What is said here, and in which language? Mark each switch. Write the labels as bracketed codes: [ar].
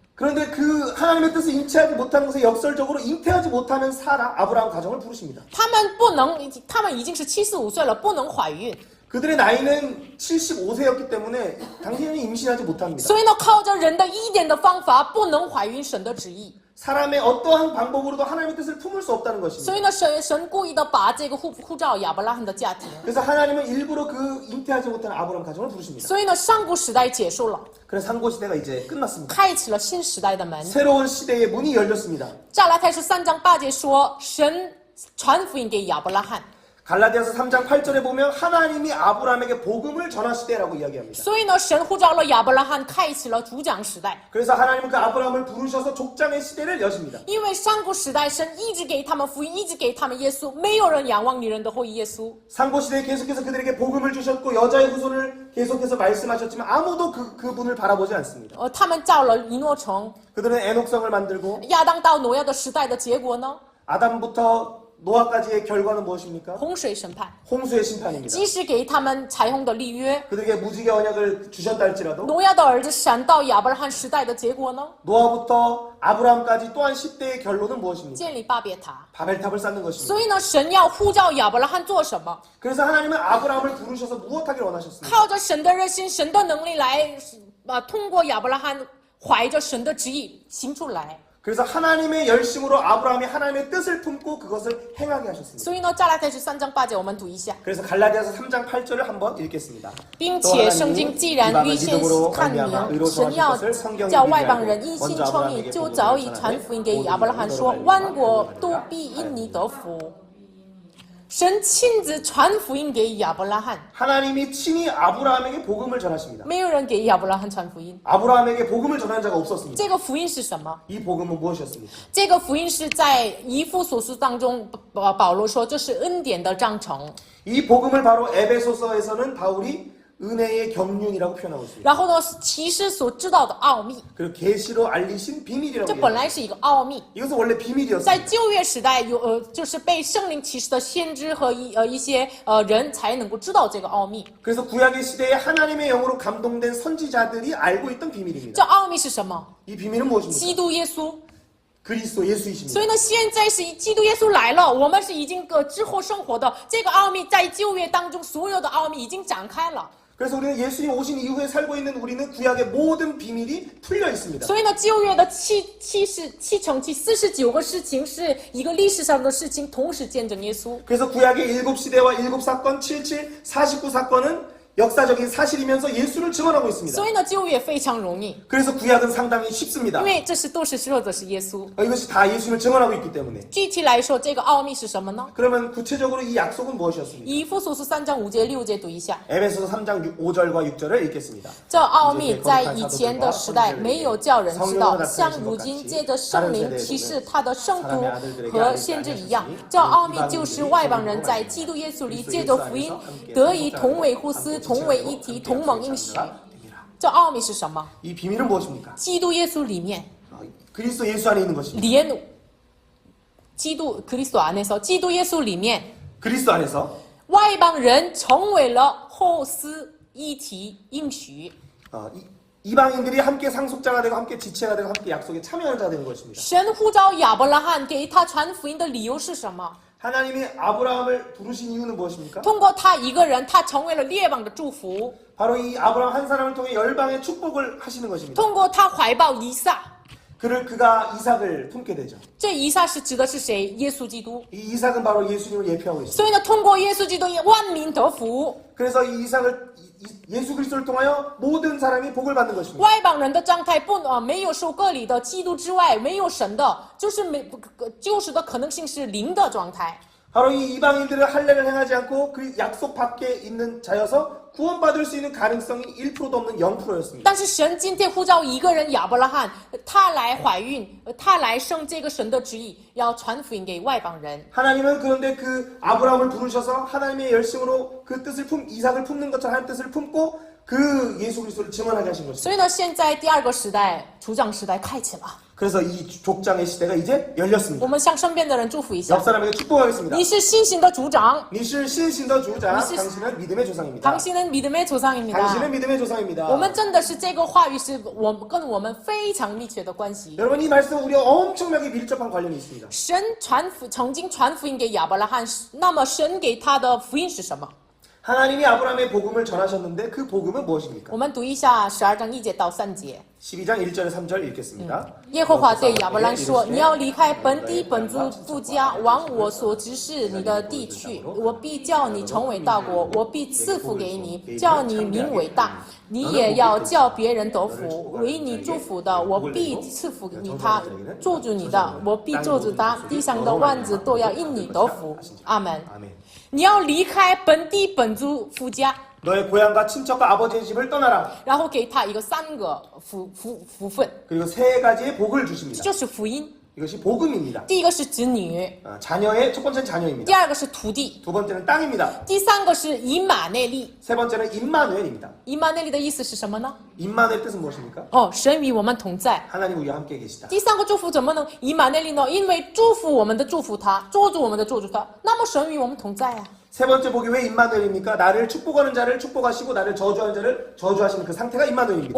[ko] 그런데 그 하나님의 뜻을 잉태하지 못하는 것에 역설적으로 잉태하지 못하는 사라 아브라함 가정을 부르십니다. [zh] 他们已经是75岁了，不能怀孕， [ko] 그들의 나이는 75세였기 때문에 당신은 임신하지 못합니다. [zh] 所以呢，靠着人的一点的方法不能怀孕神的旨意。 [ko] 사람의 어떠한 방법으로도 하나님의 뜻을 품을 수 없다는 것입니다. [zh] 所以呢，神故意的把这个呼召亚伯拉罕的家庭。 [ko] 그래서 하나님은 일부러 그 잉태하지 못한 아브라함 가정을 부르십니다. [zh] 所以呢，上古时代结束了， [ko] 그래서 상고 시대가 이제 끝났습니다. [zh] 开启了新时代的门。 [ko] 새로운 시대의 문이 열렸습니다. [zh] 加拉太书3章8节说，神传福音给亚伯拉罕。 [ko] 갈라디아서 3장 8절에 보면 하나님이 아브라함에게 복음을 전하시되라고 이야기합니다. [zh] 所以呢，神呼召了亚伯拉罕，开启了主讲时代。 [ko] 그래서 하나님은 그 아브라함을 부르셔서 족장의 시대를 여십니다. [zh] 因为上古时代，神一直给他们福音，一直给他们耶稣，没有人仰望女人的后裔耶稣。 [ko] 상고 시대에 계속해서 그들에게 복음을 주셨고 여자의 후손을 계속해서 말씀하셨지만 아무도 그분을 바라보지 않습니다. [zh] 他们造了以诺城， [ko] 그들은 에녹성을 만들고 [zh] 亚当到挪亚的时代的结果呢？ [ko] 아담부터 노아까지의 결과는 무엇입니까? [zh] 洪水审判。 [ko] 홍수의 심판입니다. [zh] 即使给他们彩虹的立约， [ko] 그들에게 무지개 언약을 주셨다 할지라도 [zh] 挪亚的儿子闪到亚伯拉罕时代的结果呢？ [ko] 노아부터 아브라함까지 또한 10대의 결론은 무엇입니까? [zh] 建立巴别塔。 [ko] 바벨탑을 쌓는 것입니다. [zh] 所以呢，神要呼召亚伯拉罕做什么？ [ko] 그래서 하나님은 아브라함을 부르셔서 무엇하기를 원하셨습니까? [zh] 靠着神的热心、神的能力来，通过亚伯拉罕怀着神的旨意行出来。 [ko] 그래서 하나님의 열심으로 아브라함이 하나님의 뜻을 품고 그것을 행하게 하셨습니다. [zh] 所以呢，加拉太书3章8节，我们读一下。 [ko] 그래서 갈라디아서 3장 8절을 한번 읽겠습니다. [zh] 并且圣经既然预先看明，神要叫外邦人因信称义，就早已传福音给亚伯拉罕说，万国都必因你得福。神亲自传福音给亚伯拉罕， [ko] 하나님이 친히 아브라함에게 복음을 전하십니다. [zh] 没有人给亚伯拉罕传福音。 [ko] 아브라함에게 복음을 전하는 자가 없었습니다. [zh] 这个福音是什么？ [ko] 이 복음은 무엇이었습니까? [zh] 这个福音是在以弗所书当中，保罗说这是恩典的章程。 [ko] 이 복음을 바로 에베소서에서는 바울이 은혜의 경륜이라고 표현하고 있습니다. [zh] 然后呢，启示所知道的奥秘， [ko] 그리고 계시로 알리신 비밀이라고 [zh] 这 [ko] 합니다. [zh] 本来是一个奥秘。 [ko] 이것은 원래 비밀이었습니다. [zh] 在旧约时代有就是被圣灵启示的先知和一些人才能够知道这个奥秘。 [ko] 그래서 구약의 시대에 하나님의 영으로 감동된 선지자들이 알고 있던 비밀입니다. [zh] 这奥秘是什么？ [ko] 이 비밀은 무엇입니까? [zh] 基督耶稣。 [ko] 그리스도 예수이십니다. [zh] 所以呢，现在是基督耶稣来了，我们是已经之后生活的这个奥秘，在旧约当中所有的奥秘已经展开了。 [ko] 그래서 우리는 예수님 오신 이후에 살고 있는 우리는 구약의 모든 비밀이 풀려 있습니다. [zh] 所以呢，旧约的七乘七49个事情是一个历史上的事情，同时见证耶稣。 [ko] 그래서 구약의 7시대와 7사건, 77, 49사건은 역사적인 사실이면서 예수를 증언하고 있습니다. [zh] 所以呢，旧约非常容易， [ko] 그래서 구약은 상당히 쉽습니다. [zh] 因为这是都是说的是耶稣。 [ko] 이것이 다 예수님을 증언하고 있기 때문에. [zh] 具体来说，这个奥秘是什么呢？ [ko] 그러면 구체적으로 이 약속은 무엇이었습니까? [zh] 以弗所书3章5节6节读一下。 [ko] 에베소서 3장 5절과 6절을 읽겠습니다. [zh] 这奥秘在以前的时代没有叫人知道，像如今借着圣灵启示他的圣徒和先知一样。这奥秘就是外邦人在基督耶稣里借着福音得以同为互撕、同为一体、同盟应许。这奥秘是什么？ [ko] 이 비밀은 무엇입니까? [zh] 基督耶稣里面 [ko] 그리스도 예수 안에 있는 것입니다. [zh] 连基督 [ko] 그리스도 안에서 [zh] 基督耶稣里面 [ko] 그리스도 안에서 [zh] 外邦人成为了后嗣一体应许。 [ko] 이방인들이 함께 상속자가 되고 함께 지체가 되고 함께 약속에 참여하는 자가 되는 것입니다. [zh] 神呼召亚伯拉罕给他传福音的理由是什么？ [ko] 하나님이 아브라함을 부르신 이유는 무엇입니까? [zh] 通过他一个人，他成为了列邦的祝福。 [ko] 바로 이 아브라함 한 사람을 통해 열방의 축복을 하시는 것입니다. [zh] 通过他怀抱以撒， [ko] 그가 이삭을 품게 되죠. [zh] 这以撒是指的是谁？耶稣基督。 [ko] 이 이삭은 바로 예수님을 예표하고 있습니다. [zh] 所以呢，通过耶稣基督，万民得福。 [ko] 그래서 이 이삭을 예수 그리스도를 통하여 모든 사람이 복을 받는 것입니다. [zh] 外邦人的状态没有受割礼的基督之外，没有神的，就是救赎的可能性是零的状态。 [ko] 바로 이 이방인들은 할례를 행하지 않고 그 약속 밖에 있는 자여서 구원받을 수 있는 가능성이 1%도 없는 0%였습니다. [zh] 但是神今天呼召一个人亚伯拉罕，他来怀孕，他来生这个神的旨意，要传福音给外邦人。 [ko] 하나님은 그런데 그 아브라함을 부르셔서 하나님의 열심으로 그 뜻을 이삭을 품는 것처럼 하나님 뜻을 품고 그 예수 그리스도를 증언하게 하신 것입니다. [zh] 所以呢，现在第二个时代，主掌时代开启了。 [ko] 그래서 이 족장의 시대가 이제 열렸습니다. [zh] 我们向身边的人祝福一下。 [ko] 옆 사람에게 축복하겠습니다. [zh] 你是信心的族长， 니실 신신더 주자. 니실- [ko] 당신은 믿음의 조상입니다. 당신은 믿음의 조상입니다. 당신은 믿음의 조상입니다. [zh] 我们真的是这个话语是跟我们非常密切的关系。 [ko] 여러분 이 말씀 우리와 엄청나게 밀접한 관련이 있습니다. [zh] 神曾经传福音给亚伯拉罕，那么神给他的福音是什么？ [ko] 하나님이 아브라함의 복음을 전하셨는데 그 복음은 무엇입니까? [zh] 我们读一下12章1节到3节。 [ko] 12장 1절 3절 읽겠습니다. [zh] 耶和华对亚伯兰说：“你要离开本地本族父家，往我所指示你的地去。我必叫你成为大国，我必赐福给你，叫你名为大。你也要叫别人得福。为你祝福的，我必赐福你他；咒诅你的，我必咒诅他。地上的万子都要因你得福。阿门。 [ko] 아멘. [zh] 你要离开本地本族父家。” [ko] 너의 고향과 친척과 아버지의 집을 떠나라. [zh] 然后给他一个3个福分， [ko] 그리고 3가지의 복을 [zh] 这 [ko] 주십니다. [zh] 就是福音。 [ko] 이것이 복음입니다. [zh] 第一个是子女， [ko] 자녀의 첫 번째는 [zh] 第 [ko] 자녀입니다. [zh] 二个是土地， [ko] 두 번째는 땅입니다. [zh] 第三个是以马内利。 [ko] 세 번째는 임마누엘입니다. [zh] 以马内利的意思是什么呢？ [ko] 임마누엘 뜻은 무엇입니까? [zh] 神与我们同在。 [ko] 하나님 우리와 함께 계시다. [zh] 第三个祝福怎么能以马内利呢？因为祝福我们的祝福他，咒诅我们的咒诅他，那么神与我们同在啊。 [ko] 세 번째 복이 왜 임마누엘입니까? 나를 축복하는 자를 축복하시고 나를 저주하는 자를 저주하시는 그 상태가 임마누엘입니다.